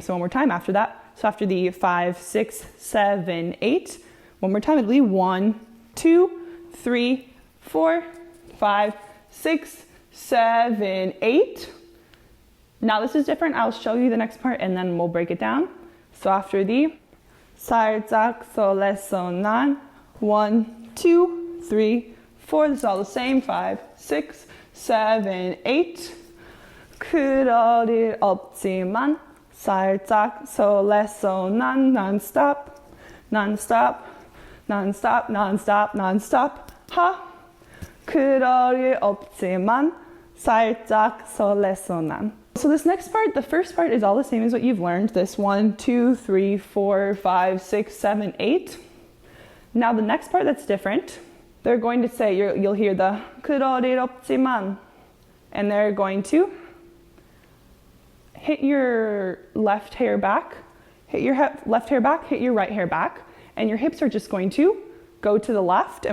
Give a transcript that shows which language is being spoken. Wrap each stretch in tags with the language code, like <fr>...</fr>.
<en>So one more time after that. So after the 5, 6, 7, 8, one more time, it'll be 1, 2, 3, 4, 5, 6, 7, 8. Now this is different. I'll show you the next part and then we'll break it down. So after the</en> <ko>살짝설렜어 난,</ko> <en>1, 2, 3, 4. This is all the same. 5, 6, 7, 8.</en> <ko>그럴 일 없지만 살짝설렜어 난.</ko> <en>Nonstop, nonstop, nonstop, nonstop, nonstop. 하.</en> <ko>그럴 일 없지만 살짝설렜어 난.</ko> <en>So this next part, the first part is all the same as what you've learned. This 1, 2, 3, 4, 5, 6, 7, 8. Now the next part that's different, they're going to say, you'll hear the</en> <ko>그럴 일 없지만,</ko> <en>and they're going to hit your left hair back, hit your left hair back, hit your right hair back, and your hips are just going to go to the left.</en>